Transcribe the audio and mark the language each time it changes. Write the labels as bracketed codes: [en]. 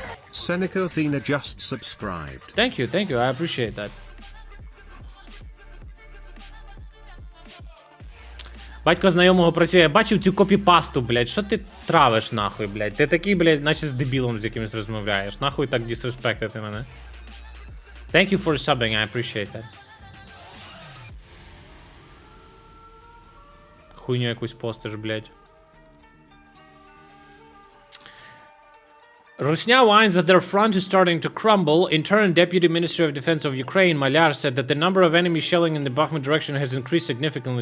[en] Seneca Athena just subscribed. Thank you, I appreciate that. [uk] Батько знайомого працює, я бачив цю копіпасту, блядь, що ти травиш нахуй, блядь? Ти такий, блядь, наче з дебілом з якимось розмовляєш. Нахуй так дисреспектити мене. [en] Thank you for subbing, I appreciate that. [uk] Хуйню якусь постиш, блядь. [en] Rusnia whines that their front is starting to crumble. In turn, Deputy Minister of Defense of Ukraine, Malyar, said that the number of enemy shelling in the Bakhmut direction has increased significantly.